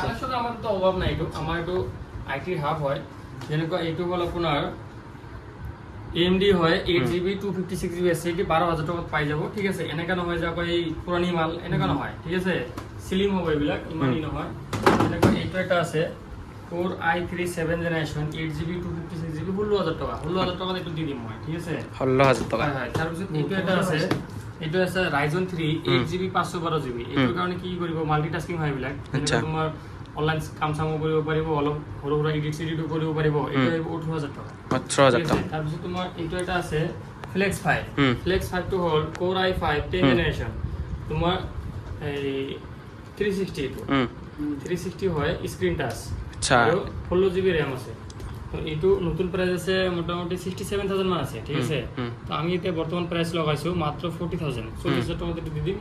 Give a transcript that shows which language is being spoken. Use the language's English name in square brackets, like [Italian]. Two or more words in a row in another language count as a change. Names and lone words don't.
[Assamese] কালেকশ্যন আমাৰ তো অভাৱ নাই এইটো আমাৰ এইটো আইটি হাব হয় যেনেকুৱা এইটো হ'ল আপোনাৰ AMD হয় 8GB 256GB SSD 12000 টাকাত পাই যাব ঠিক আছে এনেকা নহয় যে এই পুৰণি মাল এনেকা নহয় ঠিক আছে স্লিম হ'ব এইবিলাক ইমানই নহয় এনেকা এইটো এটা আছে Core i3 7th generation 8GB 256GB 16000 টাকা 16000 টাকাত এইটো দি দিম মই ঠিক আছে 16000 টাকা হয় তাৰ পিছত এইটো এটা আছে এইটো আছে Ryzen 3 8GB 512GB এইটোৰ কাৰণে কি কৰিব মাল্টিটাস্কিং হয় এইবিলাক তোমাৰ অনলাইন কাম সামো কৰিব পাৰিব অলপ সৰু সৰু এডিট কৰিব পাৰিব এইটো 18000 টাকা 18000 টাকা তাৰ পিছত তোমাৰ এইটো এটা আছে Flex 5 টো হ'ল Core i5 10th generation তোমাৰ এই 360 টো 360 হয় [English] screen touch [Assamese] আচ্ছা আৰু 16GB RAM আছে তো এইটো নতুন প্রাইস আছে মোটামুটি 67000 মান আছে ঠিক আছে তো আমি এতিয়া বৰ্তমান প্রাইস লগাইছো মাত্ৰ 40000 40000 টাকা দি দিম